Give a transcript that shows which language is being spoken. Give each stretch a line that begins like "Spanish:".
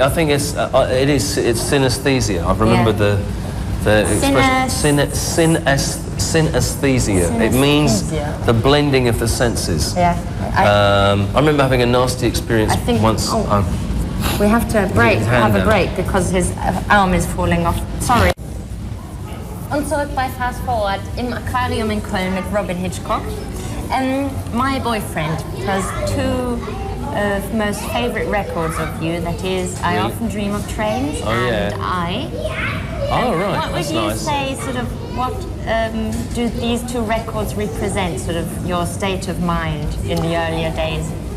English: I think it's synesthesia. I remember the expression synesthesia. It means the blending of the senses. I remember having a nasty experience once. We have to have a break because his arm is falling off. Sorry.
German: Und zurück bei Fast Forward im Aquarium in Köln mit Robyn Hitchcock.
English: My boyfriend has two most favourite records of you. That is, I Often Dream of Trains and I. Oh, right. What would you say, sort of, what do these two records represent, sort of, your state of mind in the earlier days?